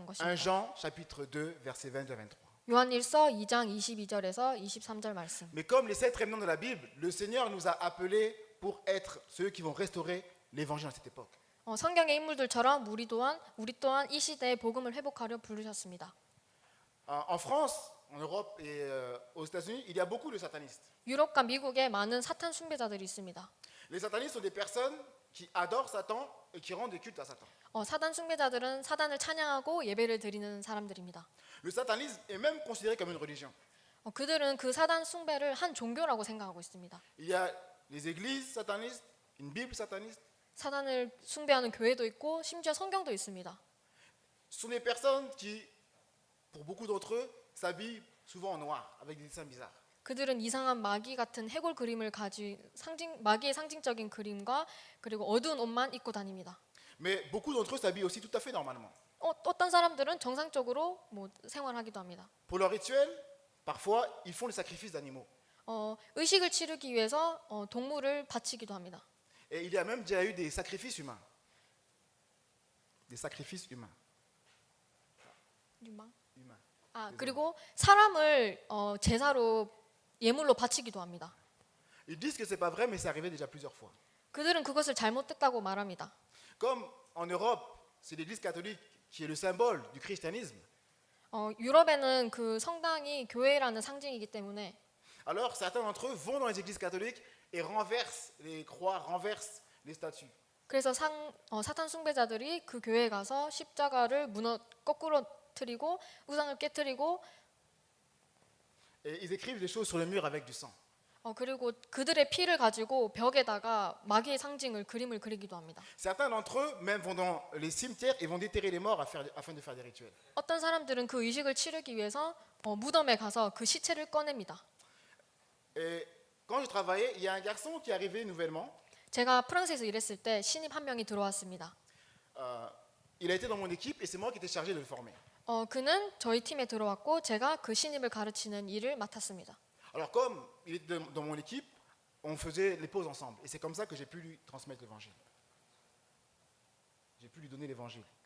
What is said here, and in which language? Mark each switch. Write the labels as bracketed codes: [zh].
[ko] 1 것입니다. [fr] Jean chapitre 2 versets 22 à 23. [ko] 요한일서 2장 22절에서 23절 말씀. [fr] Mais comme les 7 remnants de la Bible, le Seigneur nous a appelés pour être ceux qui vont restaurer l'évangile à cette époque. [ko] 성경의 인물들처럼 우리 또한 이 시대의 복음을 회복하려 부르셨습니다. [fr] En France, en Europe et aux États-Unis, il y a beaucoup de satanistes. [ko] 유럽과 미국에 많은 사탄 숭배자들이 있습니다. [fr] Les satanistes sont des personnes qui adorent Satan et qui rendent des cultes à Satan. [ko] 사단 숭배자들은 사단을 찬양하고 예배를 드리는 사람들입니다. [fr] Le satanisme est même considéré comme une religion. [ko] 그들은 그 사단 숭배를 한 종교라고 생각하고 있습니다. [fr] Il y a les églises satanistes, une Bible sataniste. [ko] 사단을 숭배하는 교회도 있고 심지어 성경도 있습니다. [fr] Ce sont des personnes qui, pour beaucoup d'entre eux, s'habillent souvent en noir, avec des dessins bizarres. [ko] 그들은 이상한 마귀 같은 해골 그림을 가진 마귀의 상징적인 그림과 그리고 어두운 옷만 입고 다닙니다. [fr] Mais beaucoup d'entre eux s'habillent aussi tout à fait normalement. [ko] 어떤 사람들은 정상적으로 생활하기도 합니다. [fr] Pour leur rituel, parfois, ils font le sacrifice d'animaux. [ko] 의식을 치르기 위해서 동물을 바치기도 합니다. [fr] Et il y a même déjà eu des sacrifices humains. Des sacrifices humains. [ko] 유망? [fr] Humains. [ko] 그리고 사람을 제사로 예물로 바치기도 합니다. [fr] Ils disent que c'est pas vrai, mais c'est arrivé déjà plusieurs fois. [ko] 그들은 그것을 잘못됐다고 말합니다. [fr] Comme en Europe, c'est l'Église catholique qui est le symbole du christianisme. [ko] 유럽에는 그 성당이 교회라는 상징이기 때문에 [fr] Alors certains d'entre eux vont dans les églises catholiques et renversent les croix, renversent les statues. [ko] 그래서 사탄 숭배자들이 그 교회에 가서 십자가를 거꾸로 틀리고 우상을 깨뜨리고 [fr] Et ils écrivent des choses sur le mur avec du sang. [ko] 그리고 그들의 피를 가지고 벽에다가 마귀의 상징을 그림을 그리기도 합니다. [fr] Certains d'entre eux même vont dans les cimetières et vont déterrer les morts afin de faire des rituels. [ko] 어떤 사람들은 그 의식을 치르기 위해서 무덤에 가서 그 시체를 꺼냅니다. [fr] Et quand je travaillais, il y a un garçon qui est arrivé nouvellement. [ko] 제가 프랑스에서 일했을 때 신입 한 명이 들어왔습니다. [fr] il a été dans mon équipe et c'est moi qui étais chargé de le former. [ko] 그는 저희 팀에 들어왔고 제가 그 신입을 가르치는 일을 맡았습니다. [fr] Alors comme il était dans mon équipe, on faisait les pauses ensemble. Et c'est comme ça que j'ai pu lui transmettre l'évangile. J'ai pu lui donner l'évangile.